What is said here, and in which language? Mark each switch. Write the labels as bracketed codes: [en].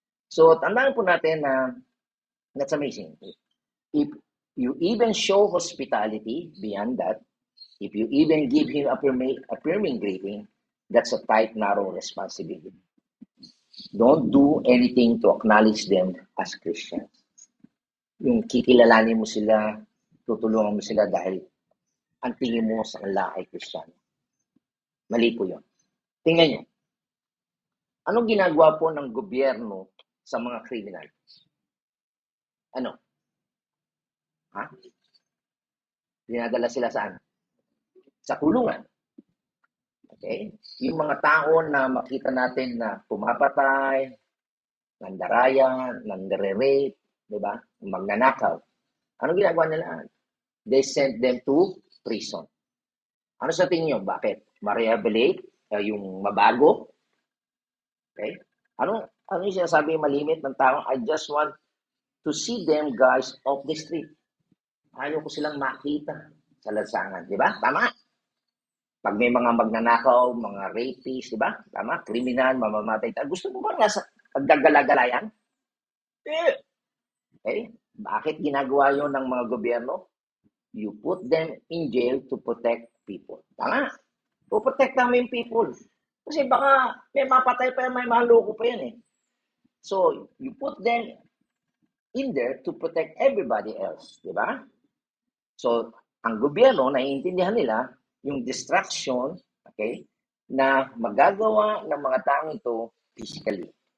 [tl] So, tandaan po natin na [en] that's amazing. If you even show hospitality beyond that, if you even give him affirming greeting, that's a tight, narrow responsibility. Don't do anything to acknowledge them as Christians. [tl] Yung kikilalanin mo sila, tutulungan mo sila dahil ang tingin mo sa kanila ay Kristiyano. Mali po yun. Tingnan nyo. Anong ginagawa po ng gobyerno sa mga kriminal? Ano? Dinadala sila saan? Sa kulungan. Okay? Yung mga tao na makita natin na pumapatay, nandarayan, nandare-rape, di ba? Magnanakaw. Anong ginagawa nila? [en] They sent them to prison. [tl] Ano sa tingin nyo? Bakit? ma-rehabilitate, yung mabago. Okay? Ano yung sinasabi yung malimit ng tao? [en] I just want to see them guys off the street. [tl] Ayaw ko silang makita sa lansangan. Di ba? Tama? Pag may mga magnanakaw, mga rapist, di ba? Tama? Kriminal, mamamatay. Gusto mo ba nasa paggagalagalayan? Eh, okay? Bakit ginagawa yun ng mga gobyerno? [en] You put them in jail to protect people. [tl] Tama? [en] To protect [tl] namin people. Kasi baka may mapatay pa yan, may maloko pa yan eh. [en] So, you put them in there to protect everybody else. [tl] Di ba? So, ang gobyerno, naiintindihan nila yung distraction, okay, na magagawa ng mga taong ito physically.